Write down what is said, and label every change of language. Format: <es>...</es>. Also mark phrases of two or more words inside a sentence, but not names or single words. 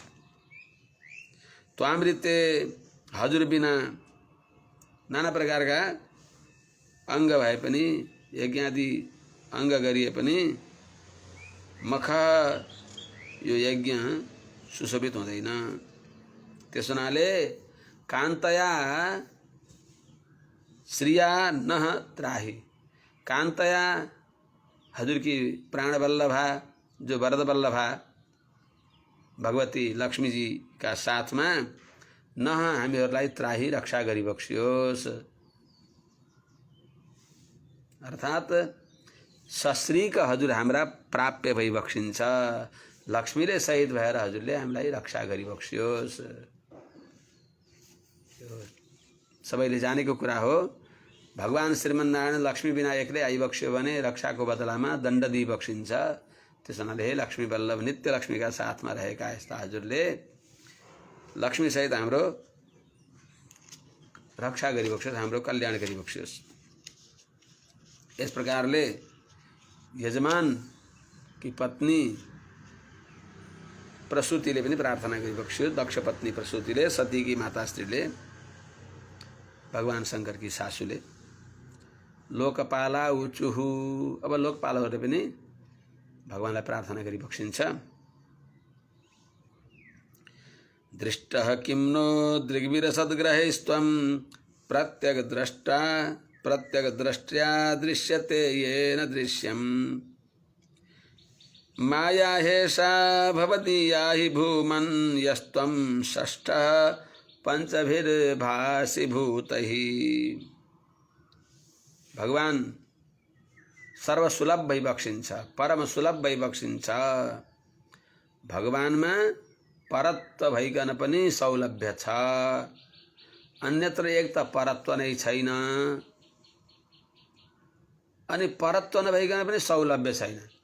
<ne>त्वामृते हजुर बिना नाना प्रकारका अङ्ग भए पनि यज्ञादि अङ्ग गरिए पनि मख यो यज्ञ सुशोभित हुँदैन। त्यस हुनाले</ne> <sa>कान्तया श्रिया नह त्राही,</sa> <ne>कान्तया हजुर की प्राणवल्लभा जो वरदवल्लभा भगवती लक्ष्मी जी का साथमा नह हामीहरूलाई त्राही रक्षा गरिबक्सियोस्। अर्थात् सश्रीक हजुर हाम्रा प्राप्य भइबक्सिन्छ, लक्ष्मीले सहित भएर हजुरले हामीलाई रक्षा गरिबक्सियोस्। सबैले जानेको कुरा हो, भगवान श्रीमन्नारायण लक्ष्मी बिना एक्लै आइबक्स्यो भने रक्षाको बदलामा दण्ड दिइबक्सिन्छ। त्यस हुनाले हे लक्ष्मी वल्लभ नित्य लक्ष्मीका साथमा रहेका यस्ता हजुरले लक्ष्मी सहित हाम्रो रक्षा गरिबक्सियोस्, हाम्रो कल्याण गरिबक्सियोस्। यस प्रकारले यजमान की पत्नी प्रसूतिले पनि प्रार्थना गरिबक्सियो। दक्ष पत्नी प्रसूतिले, सतीकी माताश्रीले, भगवान शंकर की सासूले,</ne> <sa>लोकपाला उचुहु,</sa> <ne>अब लोकपालहरूले पनि भगवानलाई प्रार्थना गरिबक्सिन्छ।</ne> <sa>दृष्टः किं नो दृग्विरसद्ग्रहेस्त्वं प्रत्यगद्रष्ट्या दृश्यते येन दृश्यम् माया हेषा भवदीया हि भूमन् यस्त्वं षष्ठः पंचभिर्भासि भूतैः।</sa> <ne>भगवान सर्वसुलभ भइबक्सिन्छ, परम सुलभ भइबक्सिन्छ। भगवानमा परत्व भइकन पनि सौलभ्य छ, अन्यत्र एक त परत्व नै छैन अनि परत्व नभइकन पनि सौलभ्य छैन।</ne>